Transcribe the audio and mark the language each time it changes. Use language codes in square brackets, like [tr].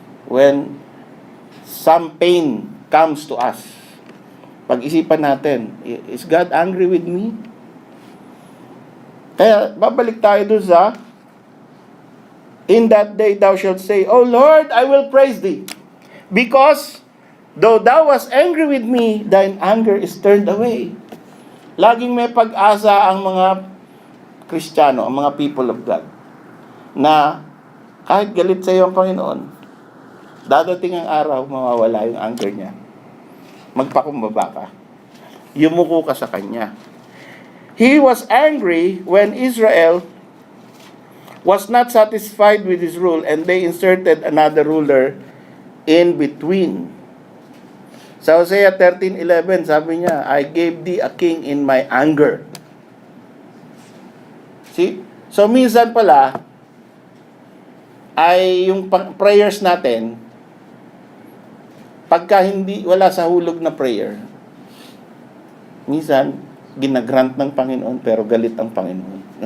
[en] When some pain comes to us, [tl] pag-isipan natin, [en] is God angry with me? [tl] Kaya, babalik tayo doon sa, [en] in that day thou shalt say, O Lord, I will praise thee. Because, though thou wast angry with me, thine anger is turned away. [tl] Laging may pag-asa ang mga Kristiyano, ang mga [en] people of God, [tl] na kahit galit sa iyo ang Panginoon, dadating ang araw, mawawala yung anger niya. Magpakumbaba ka. Yumuko ka sa Kanya. [en] He was angry when Israel was not satisfied with his rule and they inserted another ruler in between. Sa Hosea 13:11, [tl] sabi niya, [en] I gave thee a king in my anger. See? [tl] So minsan pala, ay yung prayers natin, pagka hindi, wala sa hulog na prayer, minsan, ginagrant ng Panginoon pero galit ang Panginoon.